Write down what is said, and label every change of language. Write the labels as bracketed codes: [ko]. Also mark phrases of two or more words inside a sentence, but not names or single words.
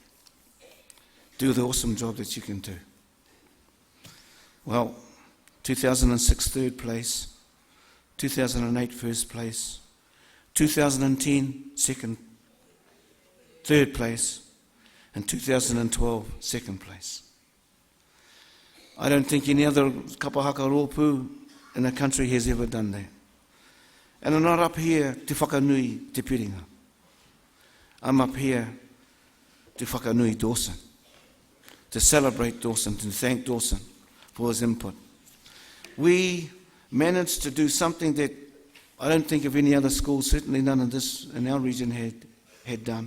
[en] Do the awesome job that you can do. Well, 2006 3rd place, 2008 1st place, 2010 3rd place, and 2012 2nd place. I don't think any other [mi] kapahaka rōpū [en] in the country has ever done that. And I'm not up here to whakanui Te Piringa. I'm up here to whakanui Dawson, to celebrate Dawson, to thank Dawson for his input. We managed to do something that I don't think of any other school, certainly none of this in our region had done.